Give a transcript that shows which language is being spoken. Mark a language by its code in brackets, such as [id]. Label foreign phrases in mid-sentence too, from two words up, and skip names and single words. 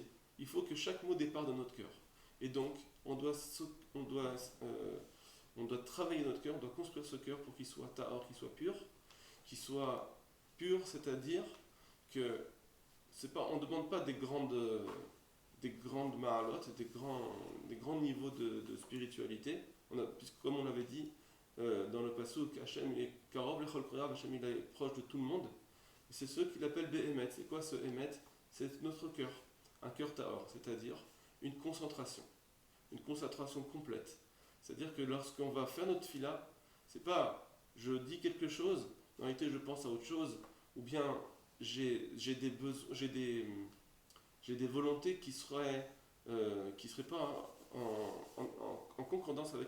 [fr] Il faut que chaque mot départ de notre cœur. Et donc, on doit travailler notre cœur, on doit construire ce cœur pour qu'il soit tahor, qu'il soit pur, c'est-à-dire que on ne demande pas des grandes ma'alot, des grands niveaux de spiritualité. Puisque comme on l'avait dit dans le pasuk, Hachem est [he] karov lechol korav, [fr] Hachem il est proche de tout le monde. Et c'est ceux qu'il appelle be'emet. C'est quoi ce emet? C'est notre cœur, un cœur tahor, c'est-à-dire une concentration complète. C'est-à-dire que lorsqu'on va faire notre fila, c'est pas je dis quelque chose, en réalité je pense à autre chose, ou bien j'ai des volontés qui seraient pas en concordance avec [he] Kadosh Baruch Hu.